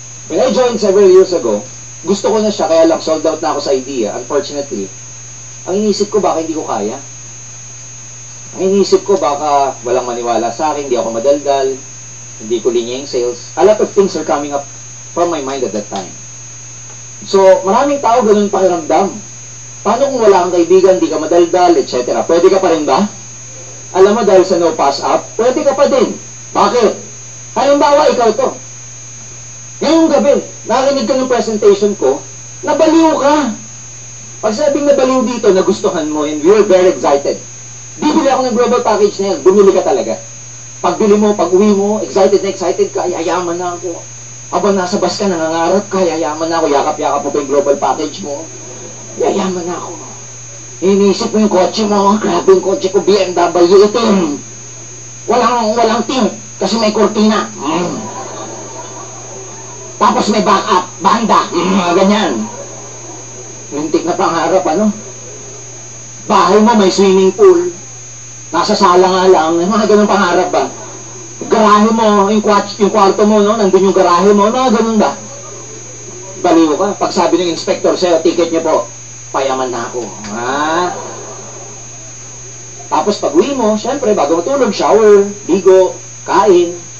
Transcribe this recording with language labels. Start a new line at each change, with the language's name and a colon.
English: When I joined several years ago,
Filipino: gusto ko na siya, kaya lang sold out na ako sa idea. Unfortunately, ang inisip ko baka hindi ko kaya. Ang inisip ko baka walang maniwala sa akin, hindi ako madaldal, hindi ko linya yung sales.
English: A lot of things are coming up from my mind at that time.
Filipino: So, maraming tao ganun pakiramdam. Paano kung wala kang kaibigan, hindi ka madaldal, etc. Pwede ka pa rin ba? Alam mo, dahil sa no pass up, pwede ka pa din. Bakit? Halimbawa, ikaw to. Ngayong gabi, narinig ka ng presentation ko, nabaliw ka. Pag sabing nabaliw dito, nagustuhan mo,
English: and you're very excited.
Filipino: Bibili ako ng global package na yan, bumili ka talaga. Pagbili mo, pag uwi mo, excited ka, yayaman na ako. Habang nasa bus ka, nangangarap ka, yayaman na ako, yakap-yakap mo pa yung global package mo. Yayaman na ako. Iniisip mo yung kotse mo, grabe yung kotse ko, BMW itim. Walang tint, kasi may kurtina. Tapos may backup, banda, ganyan. Lintik na pangarap, ano? Bahay mo may swimming pool. Nasa sala nga lang, mga ganun pangarap ba? Garahe mo, yung kwarto mo, no? Nandun yung garahe mo, mga ganun ba? Baliw ka. Pag sabi ng inspector sa'yo, ticket niyo po, payaman na ako. Ha? Tapos pag uwi mo, syempre, bago matulog, shower, ligo, kain.